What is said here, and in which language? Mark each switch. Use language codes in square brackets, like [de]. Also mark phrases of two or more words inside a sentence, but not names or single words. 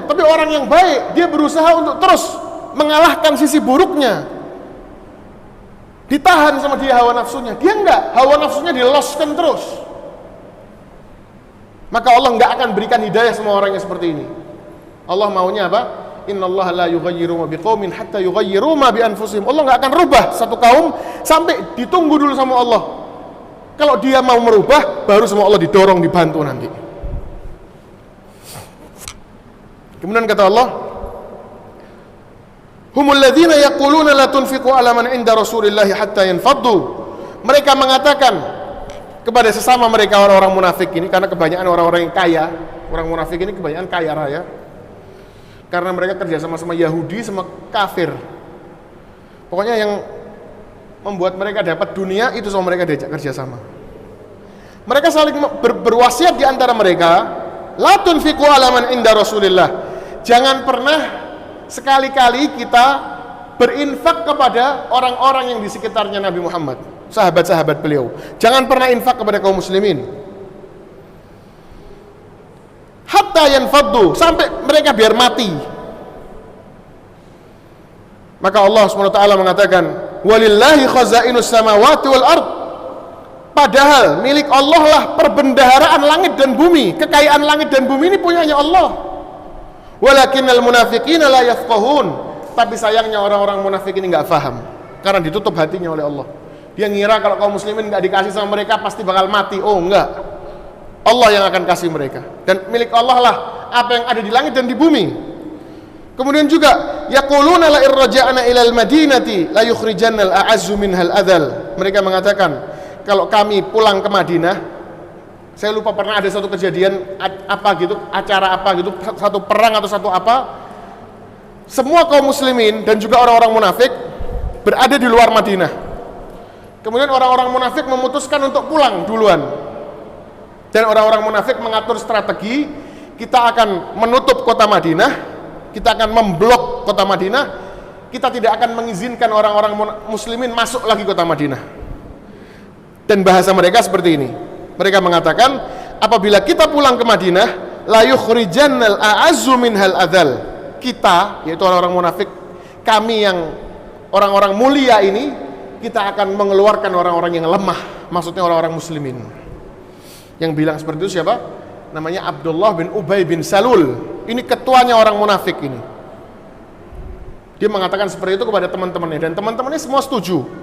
[id] Tapi orang yang baik, dia berusaha untuk terus mengalahkan sisi buruknya. Ditahan sama dia hawa nafsunya. Dia enggak, hawa nafsunya diloskan terus. Maka Allah enggak akan berikan hidayah semua orang yang seperti ini. Allah maunya apa? [ar] إن الله لا يغير ما بقوم حتى يغيروا ما بأنفسهم. [id] Allah enggak akan rubah satu kaum sampai ditunggu dulu sama Allah. Kalau dia mau merubah, baru sama Allah didorong, dibantu nanti. Kemudian kata Allah, [ar] هم الذين يقولون لا تنفقوا على من عند رسول الله حتى ينفضوا. [id] Mereka mengatakan kepada sesama mereka orang-orang munafik ini, karena kebanyakan orang-orang yang kaya, orang munafik ini kebanyakan kaya raya, karena mereka kerja sama Yahudi sama kafir. Pokoknya yang membuat mereka dapat dunia itu sama mereka diajak kerja sama. Mereka saling berwasiat di antara mereka, [ar] لا تنفقوا على من عند رسول الله. [id] Jangan pernah sekali-kali kita berinfak kepada orang-orang yang di sekitarnya Nabi Muhammad, sahabat-sahabat beliau. Jangan pernah infak kepada kaum muslimin. [ar] حتى ينفضوا, [id] sampai mereka biar mati. Maka Allah SWT mengatakan, [ar] ولله خزائن السماوات والأرض. [id] Padahal milik Allah lah perbendaharaan langit dan bumi. Kekayaan langit dan bumi ini punyanya Allah. [ar] ولكن المنافقين لا يفقهون. [id] Tapi sayangnya orang-orang munafik ini enggak paham, karena ditutup hatinya oleh Allah. Dia ngira kalau kaum muslimin enggak dikasih sama mereka pasti bakal mati. Oh enggak. Allah yang akan kasih mereka. Dan milik Allah lah apa yang ada di langit dan di bumi. Kemudian juga [ar] يقولون لئن رجعنا إلى المدينة ليخرجن الأعز منها الأذل. [id] Mereka mengatakan, kalau kami pulang ke Madinah, saya lupa pernah ada satu kejadian apa gitu, acara apa gitu, satu perang atau satu apa. Semua kaum muslimin dan juga orang-orang munafik berada di luar Madinah. Kemudian orang-orang munafik memutuskan untuk pulang duluan. Dan orang-orang munafik mengatur strategi, kita akan menutup kota Madinah, kita akan memblok kota Madinah, kita tidak akan mengizinkan orang-orang muslimin masuk lagi kota Madinah. Dan bahasa mereka seperti ini. Mereka mengatakan, apabila kita pulang ke Madinah, [ar] ليخرجن الأعز منها الأذل. [id] Kita, yaitu orang-orang munafik, kami yang orang-orang mulia ini, kita akan mengeluarkan orang-orang yang lemah, maksudnya orang-orang muslimin. Yang bilang seperti itu siapa? Namanya Abdullah bin Ubay bin Salul. Ini ketuanya orang munafik ini. Dia mengatakan seperti itu kepada teman-temannya, dan teman-temannya semua setuju.